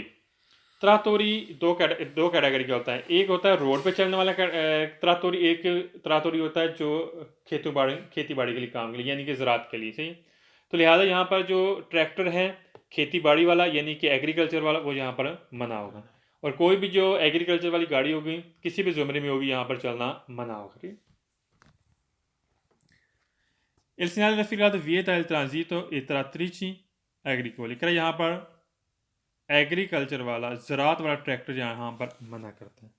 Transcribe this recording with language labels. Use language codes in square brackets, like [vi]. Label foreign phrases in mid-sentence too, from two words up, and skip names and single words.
[ur] تراتوری دو کیٹیگری کا ہوتا ہے، ایک ہوتا ہے روڈ پے چلنے والا تراتوری، ایک تراتوری ہوتا ہے جو کھیتی باڑی کے لیے کام کے لیے یعنی کہ زراعت کے لیے. सही। تو لہٰذا یہاں پر جو ٹریکٹر ہے کھیتی باڑی والا یعنی کہ ایگریکلچر والا وہ یہاں پر منع ہوگا، اور کوئی بھی جو ایگریکلچر والی گاڑی ہوگی کسی بھی زمرے میں ہوگی یہاں پر چلنا منع ہوگا. [it] ठीक। Il segnale raffigurato vieta il transito e trattrici agricoli, [ur] کہ یہاں پر ایگریکلچر والا زراعت والا ٹریکٹر یہاں پر منع کرتا ہے.